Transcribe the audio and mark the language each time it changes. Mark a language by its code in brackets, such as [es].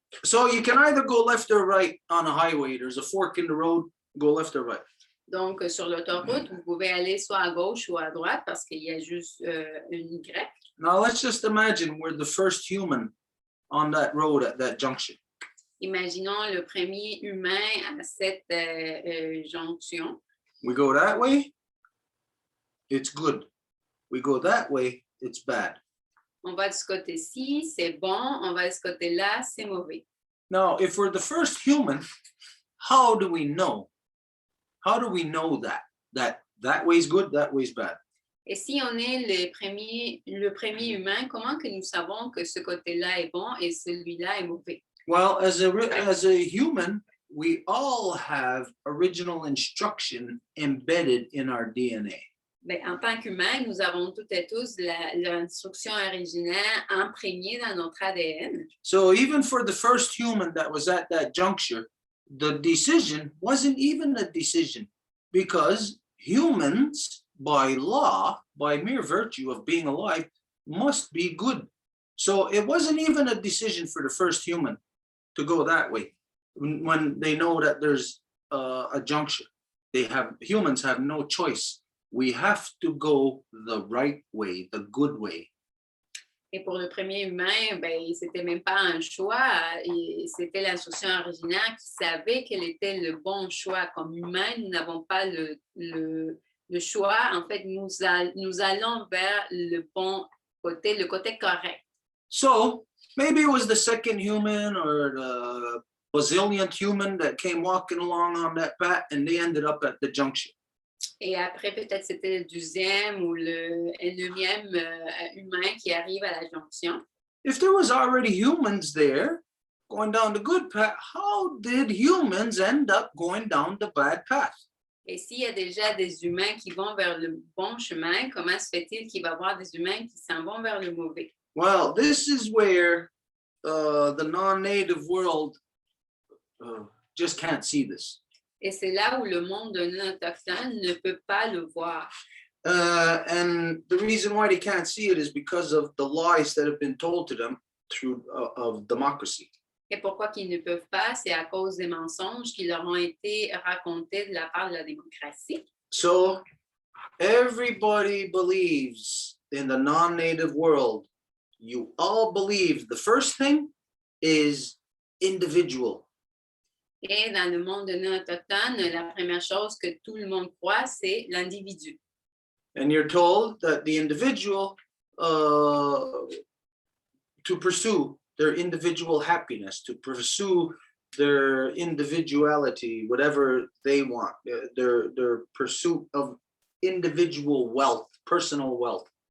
[en] So you can either go left or right on a highway. There's a fork in the road, go left or right. [fr] Donc, sur l'autoroute, vous pouvez aller soit à gauche ou à droite parce qu'il y a juste une Y. [en] Now let's just imagine we're the first human on that road at that junction. [fr] Imaginons le premier humain à cette jonction. [en] We go that way, it's good. We go that way, it's bad. [fr] On va de ce côté-ci, c'est bon. On va de ce côté-là, c'est mauvais. [en] Now, if we're the first human, how do we know? How do we know that way's good, that way's bad? [fr] Et si on est le premier humain, comment que nous savons que ce côté-là est bon et celui-là est mauvais? [en] Well, as a human, we all have original instruction embedded in our DNA. [fr] Ben, en tant qu'humain, nous avons toutes et tous l'instruction originaire imprégnée dans notre ADN. [en] So even for the first human that was at that juncture, the decision wasn't even a decision because humans, by law, by mere virtue of being alive, must be good. So it wasn't even a decision for the first human to go that way when they know that there's a juncture. Humans have no choice. We have to go the right way, the good way. [fr] Et pour le premier humain, ben, c'était même pas un choix, c'était l'instruction originaire qui savait quel était le bon choix. Comme humain, nous n'avons pas le choix. En fait, nous allons vers le bon côté, le côté correct. [en] So maybe it was the second human or the bazillionth human that came walking along on that path and they ended up at the junction. [fr] Et après, peut-être c'était le 12e ou le 9e humain qui arrive à la jonction. [en] If there was already humans there going down the good path, how did humans end up going down the bad path? [fr] Et s'il y a déjà des humains qui vont vers le bon chemin, comment se fait-il qu'il va y avoir des humains qui s'en vont vers le mauvais? [en] Well, this is where the non-native world just can't see this. [fr] Et c'est là où le monde non autochtone ne peut pas le voir. [en] And the reason why they can't see it is because of the lies that have been told to them through of democracy. [fr] Et pourquoi qu'ils ne peuvent pas? C'est à cause des mensonges qui leur ont été racontés de la part de la démocratie. [en] So everybody believes in the non-native world. You all believe the first thing is individual. [fr] Et dans le monde non autochtone, la première chose que tout le monde croit, c'est l'individu. [en] And you're told that the individual to pursue their individual happiness, to pursue their individuality, whatever they want, their pursuit of individual wealth, personal wealth.